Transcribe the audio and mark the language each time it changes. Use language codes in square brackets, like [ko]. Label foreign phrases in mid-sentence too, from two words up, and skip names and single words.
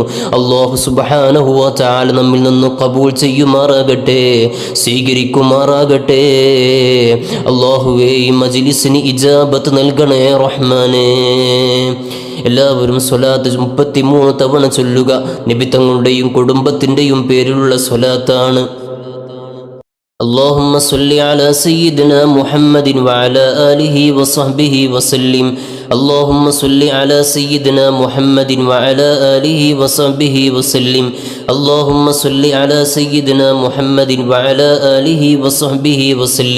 [ml] അല്ലാഹു [ar] سبحانه وتعالى [ml] നമ്മിൽ നിന്ന് ഖബൂൽ ചെയ്യുമാറാകട്ടെ, സ്വീകരിക്കുമാറാകട്ടെ. അല്ലാഹുവേ, ഈ മജ്ലിസിന് ഇജാബത്ത് നൽകണേ റഹ്മാനേ. എല്ലാവരും സ്വലാത്ത് 33 തവണ ചൊല്ലുക. നബി തങ്ങളുടെയും കുടുംബത്തിൻ്റെയും പേരിലുള്ള സ്വലാത്താണ്. [ar] اللهم صل على سيدنا محمد وعلى آله وصحبه وسلم. اللهم صل على سيدنا محمد وعلى آله وصحبه وسلم. اللهم صل على سيدنا محمد وعلى آله وصحبه وسلم.